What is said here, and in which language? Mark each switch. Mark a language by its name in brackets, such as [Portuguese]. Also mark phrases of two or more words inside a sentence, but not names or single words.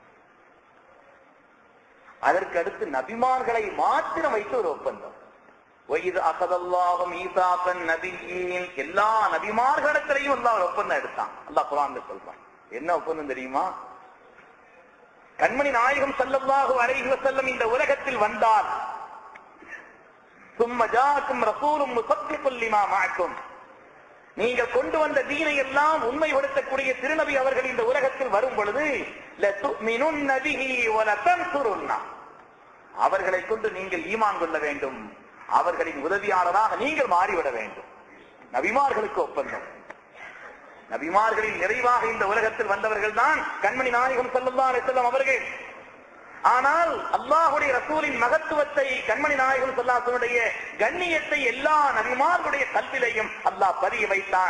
[Tamil] அதற்கு அடுத்து நபிமார்களை மாத்திரம் வைத்து ஒரு ஒப்பந்தம். எல்லா நபிமார்களிடத்திலையும் அல்லாஹ் ஒரு ஒப்பந்தம் எடுத்தான். அல்லாஹ் குர்ஆன்ல சொல்றான். என்ன ஒப்பந்தம் தெரியுமா? கண்மணி நாயகம் [Arabic] صلى الله عليه وسلم [Tamil] இந்த உலகத்தில் வந்தால் [Arabic] ثم جاءكم رسول مصدق لما معكم, [Tamil] நீங்கள் கொண்டு வந்த தீனை எல்லாம் உண்மைப்படுத்தக்கூடிய திருநபி அவர்கள் இந்த உலகத்தில் வரும் பொழுது [Arabic] لَتُؤْمِنُنَّ بِهِ وَلَتَنْصُرُنَّهُ, [Tamil] அவர்களை கொண்டு நீங்கள் ஈமான் கொள்ள வேண்டும், அவர்களின் உதவியாளராக நீங்கள் மாறிவிட வேண்டும். நபிமார்களுக்கு ஒப்பந்தம். நபிமார்களில் நிறைவாக இந்த உலகத்தில் வந்தவர்கள் தான் கண்மணி நாயகம் [Arabic] صلى الله عليه وسلم [Tamil] அவர்கள். ஆனால் அல்லாஹ்வுடைய ரசூலின் மகத்துவத்தை, கண்மணி நாயகம் [Arabic] صلى الله عليه وسلم [Tamil] கண்ணியத்தை எல்லா நபிமார்களுடைய கல்விலையும் அல்லாஹ் பதிய வைத்தான்.